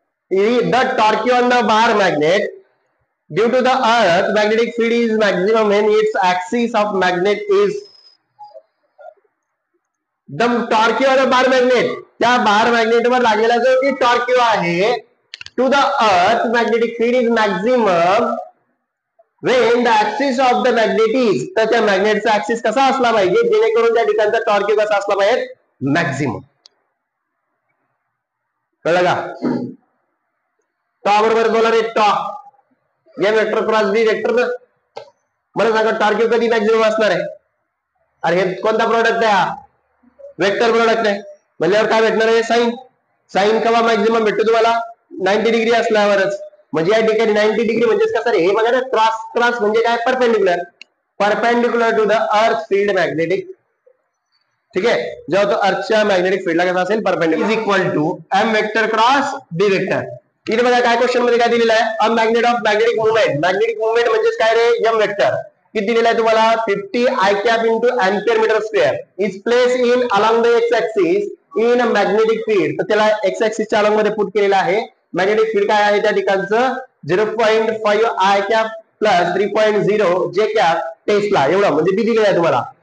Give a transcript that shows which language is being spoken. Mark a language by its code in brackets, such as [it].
[en] The torque on the bar magnet due to the earth magnetic field is maximum when its axis of magnet is the torque on the bar magnet. [mr] त्या बार magnet वर लागलेला जो torque आहे [en] to the earth magnetic field is maximum when the axis of the magnet is, [mr] तर त्या मॅग्नेटचा axis कसा असला पाहिजे जेणेकरून त्या ठिकाणचा टॉर्क कसा असला पाहिजे, मॅक्झिमम. कळलं का. टॉ बरोबर बोला रे, टॉ या वेक्टर क्रॉस बी वेक्टर. मला सांगा टॉर्क कधी मॅक्झिमम असणार आहे. अरे हे कोणता प्रोडक्ट आहे, हा वेक्टर प्रोडक्ट आहे, म्हणल्यावर काय भेटणार आहे, साइन. साइन केव्हा मॅक्झिमम भेटतो तुम्हाला, 90 डिग्री असल्यावरच. म्हणजे या ठिकाणी 90 डिग्री म्हणजे कसं रे, हे बघा ना, क्रॉस म्हणजे काय, [en] Perpendicular to the earth field magnetic. [mr] ठीक आहे, जेव्हा तो अर्थच्या मॅग्नेटिक फील्डला कसा असेल, perpendicular. [en] Is equal to M vector cross B vector. [mr] इथे बघा काय क्वेश्चन मध्ये काय दिलेलं आहे, [en] A magnet of magnetic movement. [mr] Magnetic movement म्हणजे काय रे, एम वेक्टर. किती दिलेलं आहे तुम्हाला, 50 I cap into ampere metre square [en] Is place in along the X axis in a magnetic field. [mr] तर त्याला एक्स ऍक्सिसच्या अलॉंग मध्ये पुट केलेला आहे. मॅग्नेटिक फील्ड काय आहे त्या ठिकाणचं 0.5 I cap plus 3.0 J cap Tesla, एवढं म्हणजे बी दिलेलं आहे तुम्हाला.